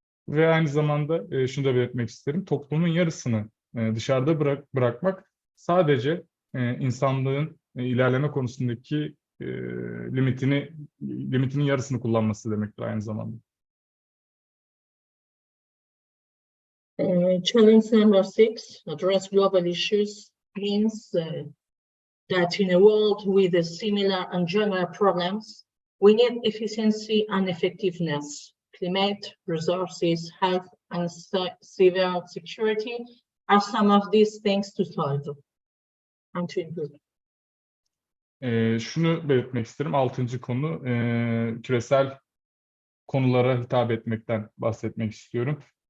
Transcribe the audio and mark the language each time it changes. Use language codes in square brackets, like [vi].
[tr] Ve aynı zamanda şunu da belirtmek isterim, toplumun yarısını dışarıda bırakmak sadece insanlığın ilerleme konusundaki limitinin yarısını kullanması demektir aynı zamanda. [en] Challenge number 6, address global issues, means that in a world with similar and general problems, we need efficiency and effectiveness. Climate, resources, health, and cyber security are some of these things to solve and to improve. [tr] Şunu belirtmek isterim. 6. konu küresel konulara hitap etmekten bahsetmek istiyorum.